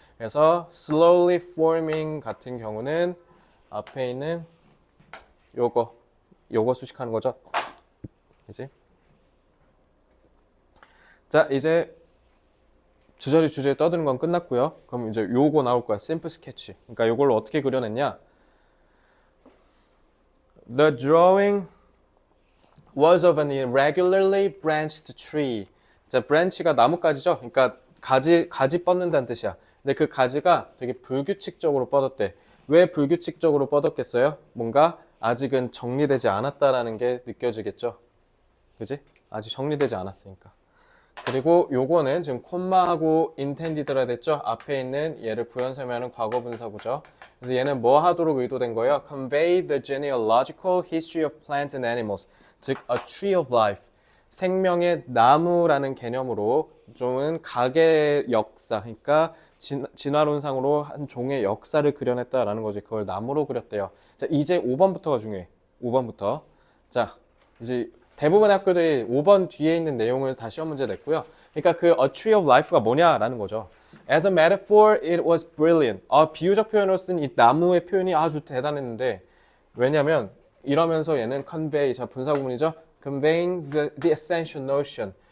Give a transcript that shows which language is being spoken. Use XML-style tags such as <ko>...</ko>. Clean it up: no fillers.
<ko>그래서</ko> <en>slowly forming</en> <ko>같은 경우는 앞에 있는 요거 수식하는 거죠. 그치? 자, 이제 주저리 떠드는 건 끝났고요. 그럼 이제 요거 나올 거야. 심플 스케치. 그러니까 요걸로 어떻게 그려냈냐?</ko> <en>The drawing was of an irregularly branched tree.</en> <ko>자, branch가 나뭇가지죠. 그러니까 가지 뻗는다는 뜻이야. 근데 그 가지가 되게 불규칙적으로 뻗었대. 왜 불규칙적으로 뻗었겠어요? 뭔가 아직은 정리되지 않았다라는 게 느껴지겠죠. 그지? 아직 정리되지 않았으니까. 그리고 요거는 지금 콤마하고 intended라 됐죠? 앞에 있는 얘를 부연 설명하는 과거 분사구죠. 그래서 얘는 뭐 하도록 의도된 거예요?</ko> <en>Convey the genealogical history of plants and animals.</en> <ko>즉,</ko> <en>a tree of life.</en> <ko>생명의 나무라는 개념으로 좀은 각의 역사, 그러니까 진화론상으로 한 종의 역사를 그려냈다라는 거지. 그걸 나무로 그렸대요. 자, 이제 5번부터가 중요해. 5번부터. 자, 이제 대부분의 학교들이 5번 뒤에 있는 내용을 다 시험 문제 냈고요. 그러니까 그 A Tree of Life가 뭐냐라는 거죠.</ko> <en>As a metaphor, it was brilliant.</en> <ko>비유적 표현으로 쓴 이 나무의 표현이 아주 대단했는데 왜냐면 이러면서 얘는 convey, 자 분사구문이죠.</ko> <en>Conveying the essential notion.</en>